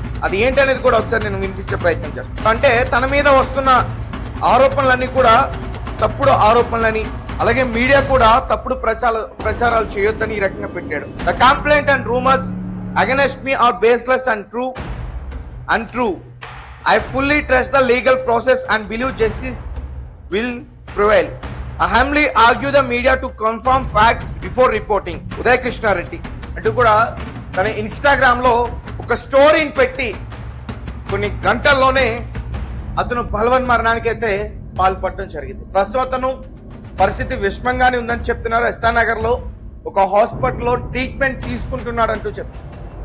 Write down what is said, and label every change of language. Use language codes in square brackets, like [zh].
[te] అది ఏంటనేది కూడా ఒకసారి నేను వినిపించే ప్రయత్నం చేస్తాను. అంటే తన మీద వస్తున్న ఆరోపణలన్నీ కూడా తప్పుడు ఆరోపణలని, అలాగే మీడియా కూడా తప్పుడు ప్రచారాలు చేయొద్దని ఈ రకంగా పెట్టాడు. [en] The complaint and rumours against me are baseless and true. I fully trust the legal process and believe justice will prevail. I humbly argue the media to confirm facts before reporting. [te] Uday Krishna Reddy అంటూ కూడా తన Instagram లో ఒక స్టోరీని పెట్టి కొన్ని గంటల్లోనే అతను బలవన్ మరణానికి అయితే పాల్పడడం జరిగింది. ప్రస్తుతం అతను పరిస్థితి విషమంగానే ఉందని చెప్తున్నారు. ఎస్ఆర్ నగర్ లో ఒక హాస్పిటల్లో ట్రీట్మెంట్ తీసుకుంటున్నాడంటూ చెప్తున్నారు.